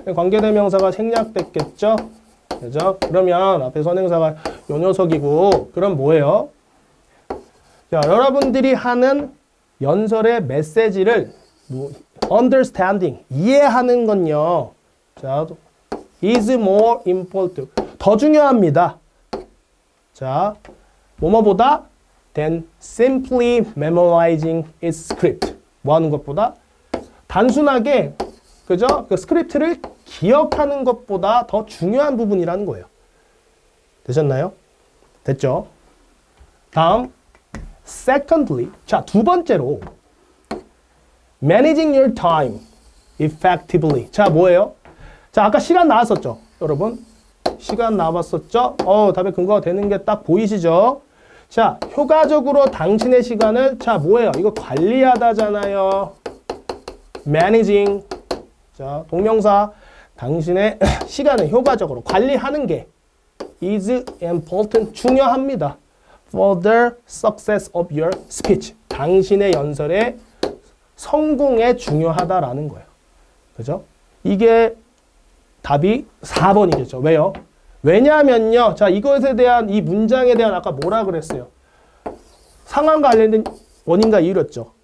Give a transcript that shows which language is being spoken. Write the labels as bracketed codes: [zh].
[ko] 관계대명사가 생략됐겠죠? 그죠? 그러면 앞에 선행사가 요 녀석이고, 그럼 뭐예요? 자, 여러분들이 하는 연설의 메시지를 understanding, 이해하는 건요. 자, [en] is more important. [ko] 더 중요합니다. 자, 뭐뭐보다 [en] than simply memorizing its script. [ko] 뭐 하는 것보다? 단순하게, 그죠? 그 스크립트를 기억하는 것보다 더 중요한 부분이라는 거예요. 되셨나요? 됐죠? 다음, secondly. 자, 두 번째로, [en] managing your time effectively. [ko] 자, 뭐예요? 자, 아까 시간 나왔었죠? 여러분? 시간 나왔었죠? 답에 근거가 되는 게 딱 보이시죠? 자, 효과적으로 당신의 시간을, 자, 뭐예요? 이거 관리하다잖아요. managing. 자, 동명사. 당신의 시간을 효과적으로 관리하는 게 [en] is important. [ko] 중요합니다. [en] For the success of your speech. [ko] 당신의 연설의 성공에 중요하다라는 거예요. 그죠? 이게 답이 4번이겠죠. 왜요? 왜냐면요. 자, 이것에 대한, 이 문장에 대한 아까 뭐라 그랬어요? 상황과 관련된 원인과 이유였죠.